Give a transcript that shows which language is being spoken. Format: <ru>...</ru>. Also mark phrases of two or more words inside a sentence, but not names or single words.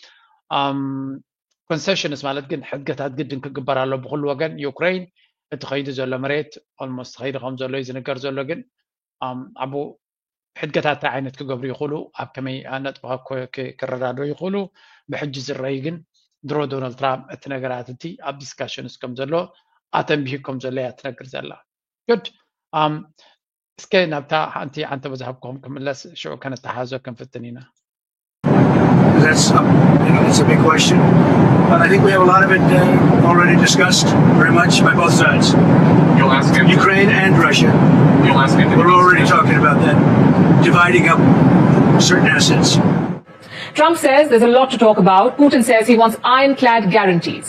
<ti>concessions ማለት ግን ሕድገታት ግድን ክግበር ኣሎ ብኩሉ ወገን ዩክሬን እቲ ኸይዱ ዘሎ መሬት almost ኸይዱ ከም ዘሎ እዩ ዝንገር ዘሎ ግን ኣቦ ሕድገታት ዓይነት ክገብሩ ይኽእሉ ኣብ ከመይ ነጥብኻ ክረዳዱ ይኽእሉ ብሕጂ ዝረአይ ግን ድሮ ዶናልድ ትራምፕ እቲ ነገራት እቲ ኣብ ዲስካሽንስ ከም ዘሎ ኣተንቢህ ከም ዘሎ እያ ትነግር ዘላ good እስከ ናብታ ሓንቲ ዓንተ በዛሕብኩም ክምለስ ሽዑ ከነተሓዞ ክንፍትን ኢና</ti> <en>That's a big question. But I think we have a lot of it already discussed very much by both sides. You'll ask him. Ukraine and Russia. You'll ask him. We're already talking about that, dividing up certain assets. Trump says there's a lot to talk about. Putin says he wants ironclad guarantees.</en>